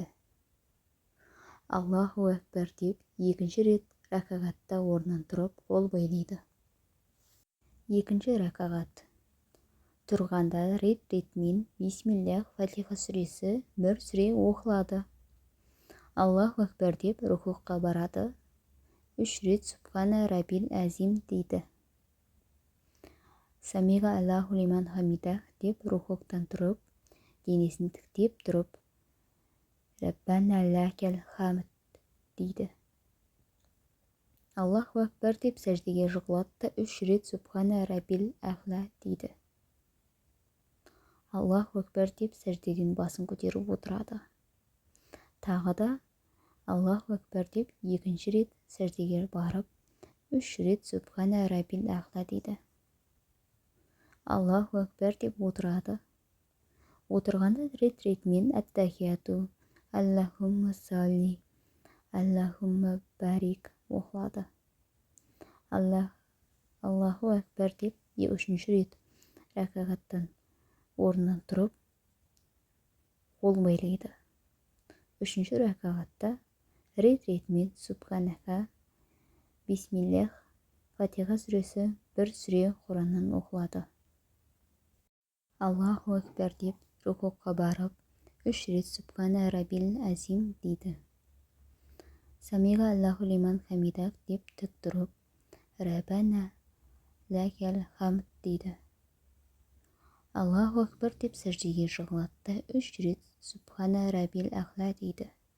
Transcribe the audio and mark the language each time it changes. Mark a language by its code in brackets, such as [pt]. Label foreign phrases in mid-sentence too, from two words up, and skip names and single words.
[ar] الله أكبر [kk] деп екінші рет рәкағатта орнынан тұрып, қол байлайды. Екінші рәкағат. Тұрғанда рет-ретімен бисмиллах, Фатиха сүресі бір сүре оқылады. [ar] الله أكبر [kk] деп рукуға барады. 3 рет [ar] سبحان ربي العظيم [kk] дейді. [ar] سمع الله لمن حمده [kk] деп рукуғтан тұрып, денесін тіктеп тұрып, [ar] ربنا لك الحمد [kk] дейді. [ar] الله أكبر [kk] деп сәждеге жығылады, 3 рет [ar] سبحان ربي الأعلى [kk] дейді. [ar] الله أكبر [kk] деп сәждеден басын көтеріп отырады. Тағы да [ar] الله أكبر [kk] деп екінші рет сәждеге барып, 3 рет [ar] سبحان ربي الأعلى [kk] дейді. [ar] الله أكبر [kk] деп отырады. Отырғанда рет-ретімен аттахияту, [ar] اللهم صل، اللهم بارك оқылады. الله أكبر [kk] деп 3-ші рет рәкағаттан орнынан тұрып, қол байлайды. 3-ші рәкағатта рет-ретімен субханаха, бисмиллах, Фатиха сүресі бір сүре Құраннан оқылады. [ar] الله أكبر [kk] деп рукуға барып, 3 рет [ar] سبحان ربي العظيم [kk] дейді. [ar] سمع الله لمن حمده [kk] деп тік тұрып, [ar] ربنا لك الحمد [kk] дейді. [ar] الله أكبر [kk] деп сәждеге жығылады, 3 рет [ar] سبحان ربي الأعلى [kk] дейді.